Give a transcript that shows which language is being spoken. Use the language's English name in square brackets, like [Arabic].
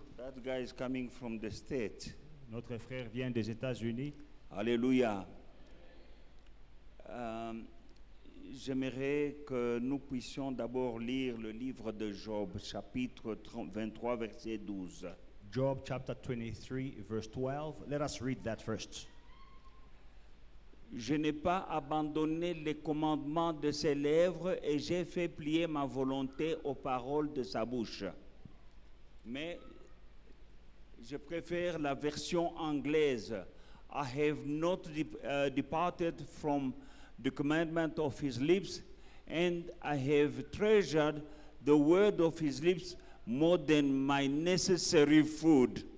[English] That guy is coming from the States. [French] Notre frère vient des États-Unis. Alléluia. J'aimerais que nous puissions d'abord lire le livre de Job, chapitre 23, verset 12. [English] Job chapter 23, verse 12. Let us read that first. [French] Je n'ai pas abandonné les commandements de ses lèvres et j'ai fait plier ma volonté aux paroles de sa bouche. Mais je préfère la version anglaise. [English] I have not departed from the commandment of his lips, and I have treasured the word of his lips more than my necessary food.